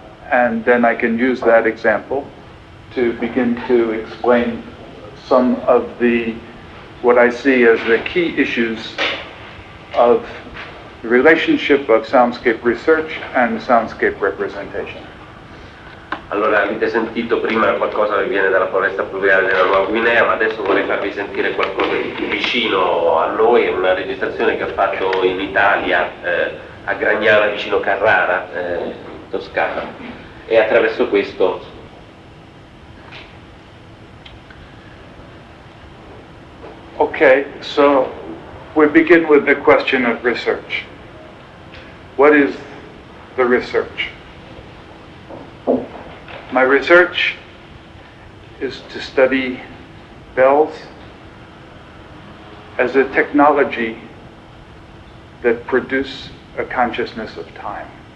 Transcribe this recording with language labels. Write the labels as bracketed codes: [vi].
[en] And then I can use that example to begin to explain some of what I see as the key issues of the relationship of soundscape research and soundscape representation. [it] Allora, avete sentito prima qualcosa che viene dalla foresta pluviale della Nuova Guinea, ma adesso vorrei farvi sentire qualcosa di più vicino a noi, una registrazione che ho fatto in Italia, a Gragnana, vicino Carrara, in Toscana, e attraverso questo [en] Okay, so we begin with the question of research. What is the research? My research is to study bells as a technology that produce a consciousness of time.